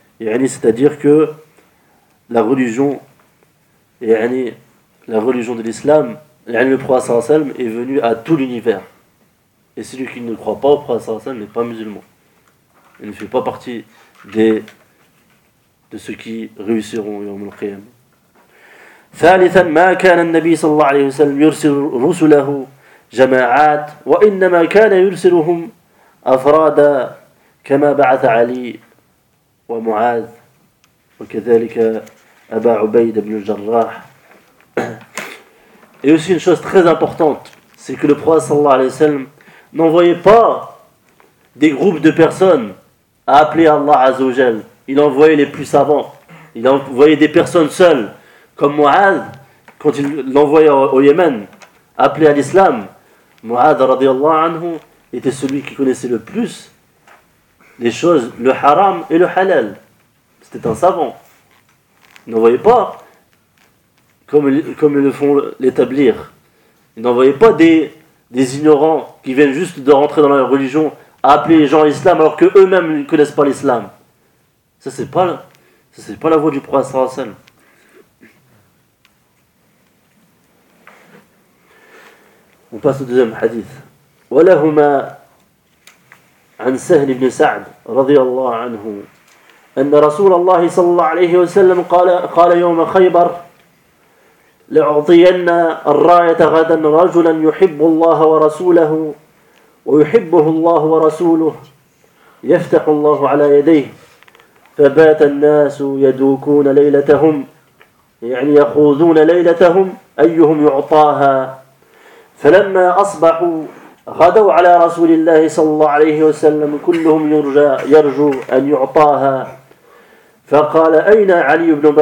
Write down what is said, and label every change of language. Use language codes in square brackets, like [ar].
[fr] C'est-à-dire que la religion de l'islam, le prophète s'en est venu à tout l'univers. Et celui qui ne croit pas au prophète s'en n'est pas musulman. Il ne fait pas partie de ceux qui réussiront [ar] يوم القيامة. ثالثا ما كان النبي صلى الله عليه وسلم يرسل رسله جماعات وإنما كان يرسلهم أفرادا كما بعث علي ومعاذ وكذلك أبا عبيد بن الجراح. [fr] Et aussi une chose très importante, c'est que le prophète [ar] صلى الله عليه وسلم [fr] n'envoyait pas des groupes de personnes à appeler Allah [ar] عز وجل. [fr] Il envoyait les plus savants. Il envoyait des personnes seules, comme Mu'adh, quand il l'envoyait au Yémen, appelé à l'islam. Mu'adh, [ar] radiallahu anhu, [fr] était celui qui connaissait le plus les choses, le haram et le halal. C'était un savant. Il n'envoyait pas, comme ils le font l'établir, il n'envoyait pas des ignorants qui viennent juste de rentrer dans la religion à appeler les gens à l'islam alors qu'eux-mêmes ne connaissent pas l'islam. Ça c'est pas la voie du prophète [ar] sallallahu alayhi wa sallam. [fr] On passe au deuxième hadith. [ar] ولهما عن سهل بن سعد رضي الله عنه أن رسول الله صلى الله عليه وسلم قال يوم خيبر لأعطين الراية غدا رجلا يحب الله ورسوله ويحبه الله ورسوله يفتح الله على يديه فبات الناس يدوكون ليلتهم يخوضون ليلتهم أيهم يعطاها فلما أصبحوا غدوا على رسول الله صلى الله عليه وسلم كلهم يرجو أن يعطاها فقال أين علي